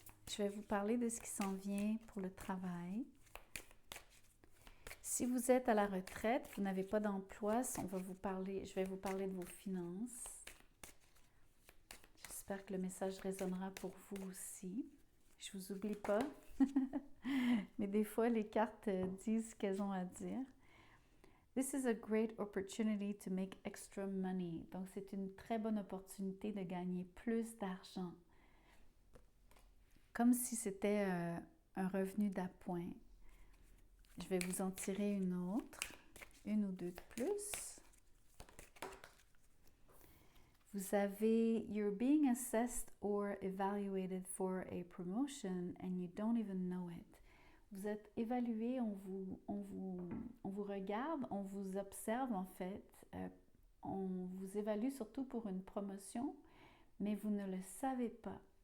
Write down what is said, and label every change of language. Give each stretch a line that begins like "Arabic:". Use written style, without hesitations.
French: Je vais vous parler de ce qui s'en vient pour le travail. Si vous êtes à la retraite, vous n'avez pas d'emploi, je vais vous parler de vos finances. J'espère que le message résonnera pour vous aussi. Je ne vous oublie pas, mais des fois les cartes disent ce qu'elles ont à dire.
English: This is a great opportunity to make extra money.
French: Donc c'est une très bonne opportunité de gagner plus d'argent. Comme si c'était un revenu d'appoint. Je vais vous en tirer une autre, une ou deux de plus. Vous avez
English: You're being assessed or evaluated for a promotion and you don't even know it.
French: Vous êtes évalué, on vous regarde, on vous observe en fait. On vous évalue surtout pour une promotion, mais vous ne le savez pas.